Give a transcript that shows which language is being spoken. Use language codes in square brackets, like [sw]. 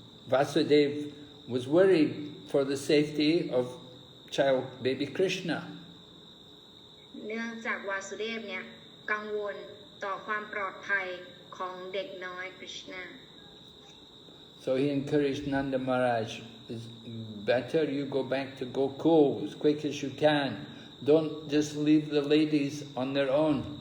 [en] Vasudev was worried for the safety of child baby Krishna. [th] เนื่องจากวาสุเดฟเนี่ยกังวลต่อความปลอดภัยของเด็กน้อยกฤษณา [en] So he encouraged Nanda Maharaj, it's better you go back to Gokul as quick as you can. Don't just leave the ladies on their own.